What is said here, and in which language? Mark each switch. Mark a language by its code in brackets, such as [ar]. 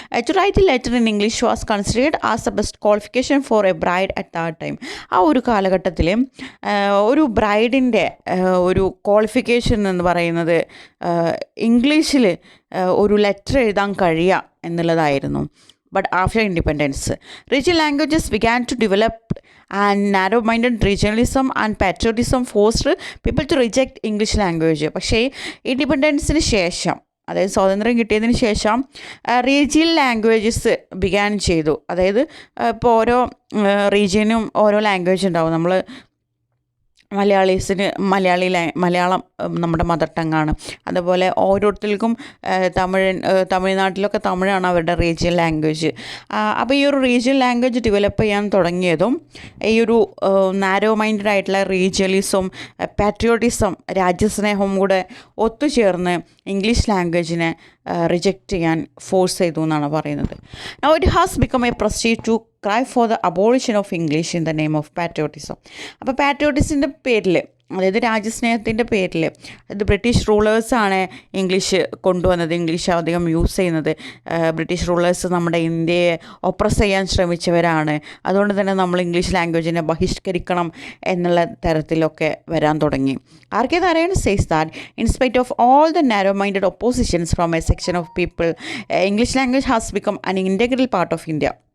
[en] To write a letter in English was considered as a best qualification for a bride at that time. [ml] ആ ഒരു കാലഘട്ടത്തിൽ ഒരു ബ്രൈഡിൻ്റെ ഒരു qualification എന്ന് പറയുന്നത് ഇംഗ്ലീഷിൽ ഒരു ലെറ്റർ എഴുതാൻ കഴിയുക എന്നുള്ളതായിരുന്നു. [en] but after independence. Regional languages began to develop, and narrow-minded regionalism and patriotism forced people to reject English language. [ml] പക്ഷേ ഇൻഡിപെൻഡൻസിന് ശേഷം, അതായത് സ്വാതന്ത്ര്യം കിട്ടിയതിന് ശേഷം റീജിയൽ ലാംഗ്വേജസ് ബിഗാൻ ചെയ്തു. അതായത് ഇപ്പോൾ ഓരോ റീജിയനും ഓരോ ലാംഗ്വേജ് ഉണ്ടാവും. നമ്മൾ മലയാളീസിന് മലയാളം നമ്മുടെ മദർ ടങ്ങാണ്. അതുപോലെ ഓരോരുത്തർക്കും തമിഴ്നാട്ടിലൊക്കെ തമിഴാണ് അവരുടെ റീജിയൽ ലാംഗ്വേജ്. അപ്പോൾ ഈ ഒരു റീജിയൽ ലാംഗ്വേജ് ഡെവലപ്പ് ചെയ്യാൻ തുടങ്ങിയതും ഈ ഒരു നാരോ മൈൻഡഡ് ആയിട്ടുള്ള റീജിയലിസം, പാട്രിയോട്ടിസം, രാജ്യസ്നേഹവും കൂടെ ഒത്തുചേർന്ന് ഇംഗ്ലീഷ് ലാംഗ്വേജിനെ റിജക്റ്റ് ചെയ്യാൻ ഫോഴ്സ് ചെയ്തു എന്നാണ് പറയുന്നത്. [en] Now it has become a prestige to cry for the abolition of English in the name of patriotism. [ml] അപ്പോൾ പാട്രിയോട്ടിസിൻ്റെ പേരിൽ, അതായത് രാജ്യസ്നേഹത്തിൻ്റെ പേരിൽ, അത് ബ്രിട്ടീഷ് റൂളേഴ്സാണ് ഇംഗ്ലീഷ് കൊണ്ടുവന്നത്, ഇംഗ്ലീഷ് അധികം യൂസ് ചെയ്യുന്നത്. ബ്രിട്ടീഷ് റൂളേഴ്സ് നമ്മുടെ ഇന്ത്യയെ ഒപ്രസ് ചെയ്യാൻ ശ്രമിച്ചവരാണ്. അതുകൊണ്ട് തന്നെ നമ്മൾ ഇംഗ്ലീഷ് ലാംഗ്വേജിനെ ബഹിഷ്കരിക്കണം എന്നുള്ള തരത്തിലൊക്കെ വരാൻ തുടങ്ങി. [en] R.K. Narayan says that in spite of all the narrow-minded oppositions from a section of people, English language has become an integral part of India.